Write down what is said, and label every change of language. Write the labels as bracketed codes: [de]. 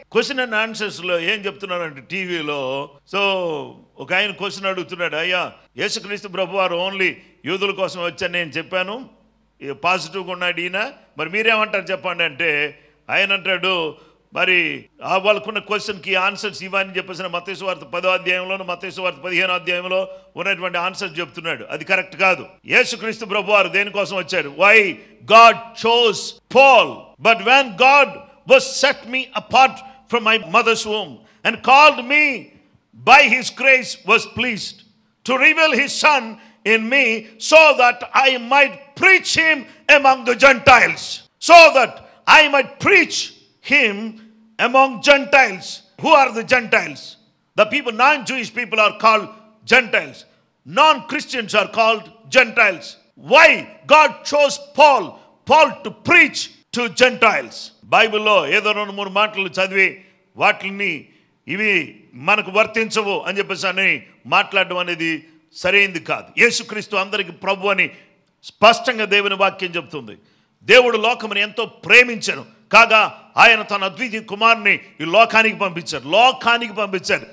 [te] Question and ఆన్సర్స్లో ఏం చెప్తున్నారంటే టీవీలో, సో ఒక ఆయన క్వశ్చన్ అడుగుతున్నాడు, అయ్యా యేసుక్రీస్తు ప్రభువారు ఓన్లీ యూదుల కోసం వచ్చాను నేను చెప్పాను, పాజిటివ్గా ఉన్నాడు ఈయన, మరి మీరేమంటారు చెప్పండి అంటే ఆయన అంటాడు, మరి వాళ్ళకున్న క్వశ్చన్కి ఆన్సర్స్ ఇవ్వని చెప్పేసిన మత్తయి సువార్త 10వ అధ్యాయంలోను మత్తయి సువార్త 15వ అధ్యాయంలో ఉన్నటువంటి ఆన్సర్స్ చెప్తున్నాడు. అది కరెక్ట్ కాదు. యేసుక్రీస్తు ప్రభువారు దేనికోసం వచ్చాడు? [en] Why God chose Paul, but when God was set me apart from my mother's womb and called me by his grace, was pleased to reveal his son in me so that I might preach him among the Gentiles, so that I might preach him among Gentiles. Who are the Gentiles? The people, non-Jewish people are called Gentiles. Non-Christians are called Gentiles. Why God chose Paul to preach to Gentiles? [te] బైబిల్లో ఏదో 2-3 మాటలు చదివి వాటిని ఇవి మనకు వర్తించవు అని చెప్పేసి అని మాట్లాడడం అనేది సరైంది కాదు. యేసుక్రీస్తు అందరికి ప్రభు అని స్పష్టంగా దేవుని వాక్యం చెప్తుంది. దేవుడు లోకముని ఎంతో ప్రేమించను కాగా ఆయన తన అద్వితీయ కుమారుని ఈ లోకానికి పంపించాడు.